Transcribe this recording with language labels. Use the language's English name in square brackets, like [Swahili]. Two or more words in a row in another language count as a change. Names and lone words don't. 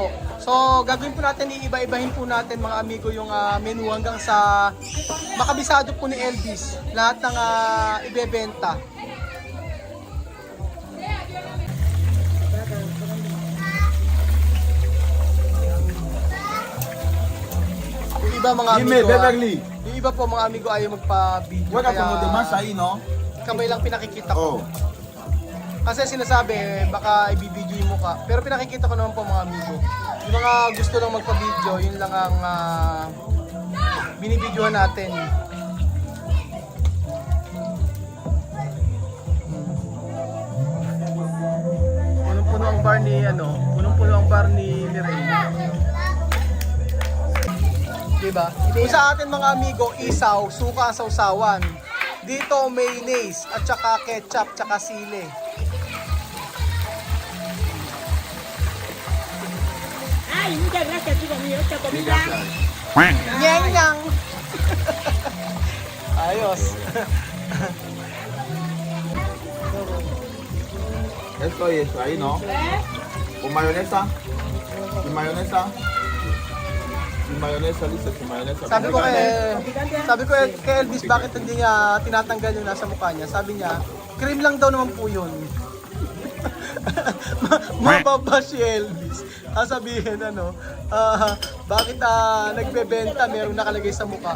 [Filipino] So, gagawin po natin, iiba-ibahin po natin mga amigo yung menu hanggang sa makabisado po ni Elvis lahat ng ibebenta. Yung iba mga Dime, amigo, Beverly. yung iba po mga amigo ayaw magpa-video. [Spanish] Juega como demás ahí, ¿no? [Filipino] Kamay lang pinakikita ko. Oh. Kasi sinasabi, baka ibibidyo yung mukha. Pero pinakikita ko naman po mga amigo. Yung mga gusto lang magpa-video, yun lang ang binibidyohan natin. Punong-puno ang bar ni, punong-puno ang bar ni Lorraine. Diba? Kung sa atin mga amigo, isaw, suka ang sausawan. Dito, mayonnaise, at saka ketchup, tsaka sili. Ay, [Spanish] muchas gracias, chico mío. Esta comida. [Filipino] Nyang nyang! Ayos. [Spanish] Esto y eso ahí, ¿no? Con mayonesa. Sin mayonesa. Sin mayonesa, Lisa, sin mayonesa. [Filipino] Sabi ko kay Elvis, bakit hindi niya tinatanggal yung nasa mukha niya? Sabi niya, cream lang daw naman po yun. Mababa si Elvis. Sabihin bakit nagbebenta merong nakalagay sa mukha.